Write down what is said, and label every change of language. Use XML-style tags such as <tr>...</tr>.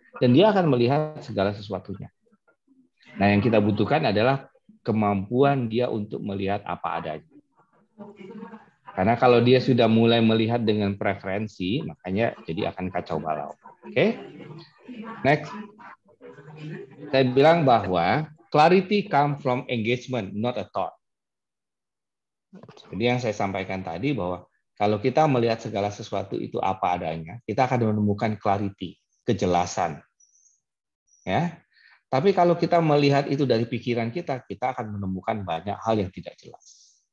<id>Dan dia akan melihat segala sesuatunya. Nah, yang kita butuhkan adalah kemampuan dia untuk melihat apa adanya. Karena kalau dia sudah mulai melihat dengan preferensi, makanya jadi akan kacau balau. Oke? Next. Saya bilang bahwa</id> <en>clarity come from engagement, not a thought.</en> <id>Jadi yang saya sampaikan tadi bahwa kalau kita melihat segala sesuatu itu apa adanya, kita akan menemukan clarity, kejelasan. Ya. Tapi kalau kita melihat itu dari pikiran kita akan menemukan banyak hal yang tidak jelas.</id>